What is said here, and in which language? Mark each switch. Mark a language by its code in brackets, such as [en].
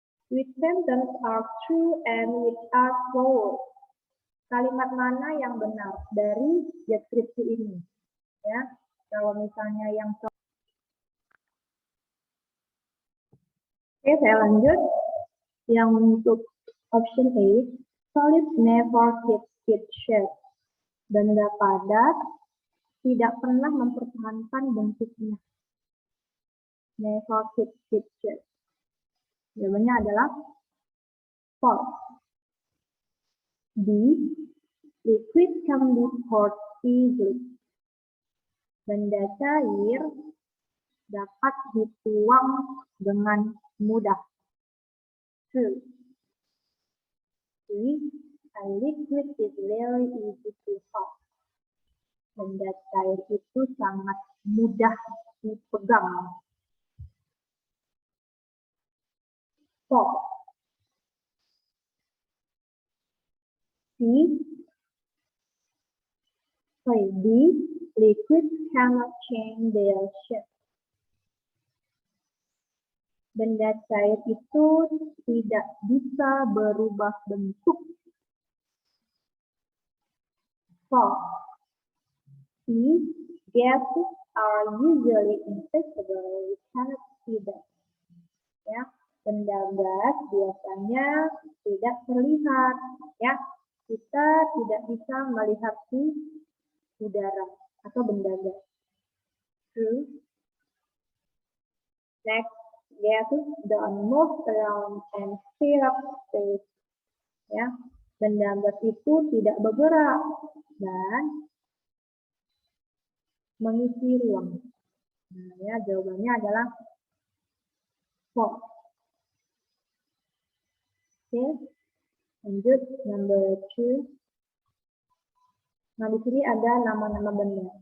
[en] Which sentence are true and which are false? [id] Kalimat mana yang benar dari deskripsi ini? Ya, kalau misalnya yang Oke, saya lanjut. Yang untuk [en] option A, solid never keeps its shape. [id] Benda padat tidak pernah mempertahankan bentuknya. [en] Never keeps its shape. [id] Jawabannya adalah [en] false. [id] B, liquid can be poured easily. Benda cair dapat dituang dengan mudah. [en] True. C, a liquid is very easy to hold. [id] Benda cair itu sangat mudah dipegang. [en] False. D, liquids cannot change their shape. [id] Benda cair itu tidak bisa berubah bentuk. [en] False. C, gases are usually invisible, we cannot see them. [id] Ya, benda gas biasanya tidak terlihat. Ya, kita tidak bisa melihat di udara atau benda gas. [en] True. Next, gases don't move around and fill up space. [id] Ya, benda gas itu tidak bergerak dan mengisi ruang. Nah, ya, jawabannya adalah false. Oke, lanjut [en] number 2. [id] Nah, di sini ada nama-nama benda.